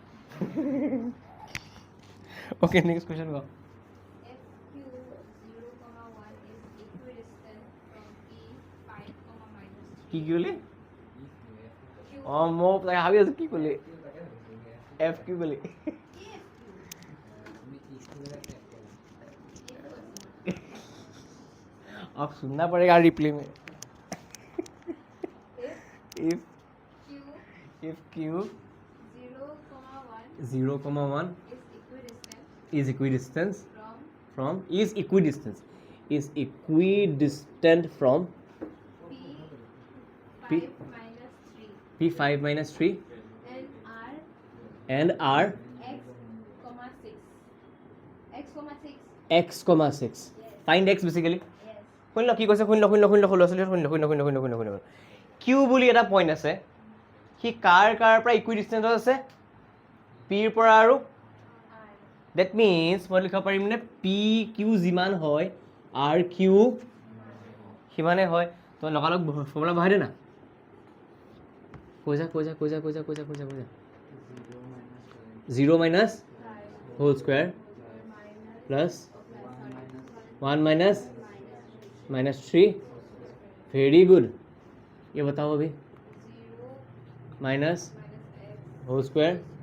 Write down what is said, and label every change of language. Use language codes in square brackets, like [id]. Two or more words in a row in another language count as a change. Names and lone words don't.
[as] ওকে নেক্সট কোৱেশ্যন ক কি ক'লি অঁ মই তাকে ভাবি আছোঁ কি ক'লি এফ কি ক'লি [hi] अब सुनना पड़ेगा रिप्ले में [en] if q 0,1 is equidistant from p5 minus 3 and r x, 6 find x basically [as] শুনিল কি কৈছে শুনিল কিউ বুলি এটা পইণ্ট আছে সি কাৰ পৰা ইকুইডিষ্টেঞ্চত আছে পিৰ পৰা আৰু ডেট মিনছ মই লিখিব পাৰিম নে পি কিউ যিমান হয় আৰ কিউ সিমানে হয় তই লগালগ ফৰ্মুলা বহাই দে না কৈ যা [hi] 0 [en] minus whole square plus [hi] 1 माइनस -3 [en] very good [hi] ये बताओ अभी [en] minus whole square